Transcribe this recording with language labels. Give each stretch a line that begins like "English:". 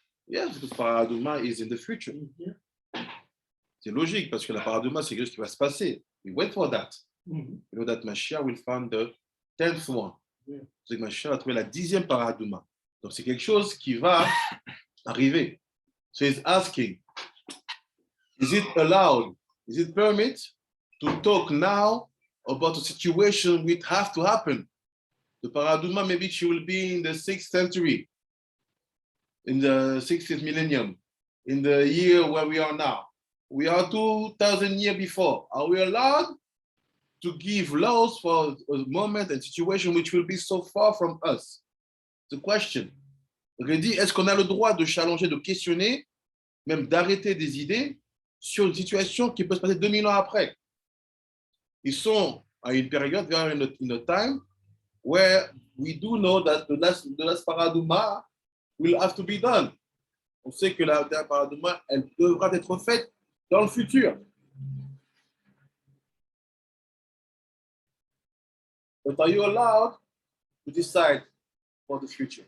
English: Yes, the paradigma is in the future.
French: C'est logique parce que la paradigma, c'est quelque chose qui va se passer.
English: We wait for that. You know that Mashiach will find the 10th one.
French: C'est que Mashiach a trouvé la 10e paradigma. Donc c'est quelque chose qui va arriver.
English: So he's asking, is it allowed? Is it permit to talk now about a situation which have to happen? The paradigma, maybe she will be in the 6th century, in the 60th millennium, in the year where we are now. We are 2,000 years before. Are we allowed to give laws for a moment and situation which will be so far from us? The question.
French: Donc, il dit, est-ce qu'on a le droit de challenger, de questionner, même d'arrêter des idées sur une situation qui peut se passer 2000 ans après? Ils sont à une période, vers
English: in a time, where we do know that the last paradigma will have to be done.
French: On sait que la dernière paradigma, elle devra être faite dans le futur.
English: But are you allowed to decide for the future?